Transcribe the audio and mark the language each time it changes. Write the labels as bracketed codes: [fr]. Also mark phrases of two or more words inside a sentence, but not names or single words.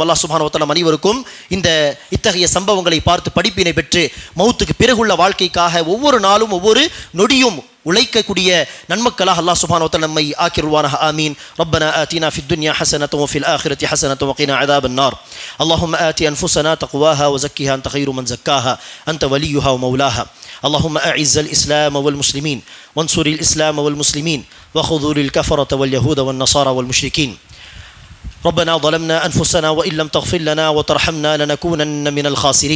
[ar] الله سبحانه وتعالى [ta] அனைவருக்கும் இத்தகைய சம்பவங்களை பார்த்து படிப்பினை பெற்று மௌத்துக்கு பிறகுள்ள வாழ்க்கைக்காக ஒவ்வொரு நாளும் ஒவ்வொரு நொடியும் உழைக்கக்கூடிய நன்மக்களாக [ar] الله سبحانه وتعالى [ta] நம்மை ஆக்கிருவானாக. ஆமீன். [ar] ربنا آتنا في الدنيا حسنة وفي الآخرة حسنة وقنا عذاب النار. اللهم آت أنفسنا تقواها وزكها أنت خير من زكاها أنت وليها ومولاها. اللهم أعز الإسلام والمسلمين وانصر الإسلام والمسلمين وخذل الكفرة واليهود والنصارى والمشركين. ربنا ظلمنا أنفسنا وإن لم تغفر لنا وترحمنا لنكونن من الخاسرين.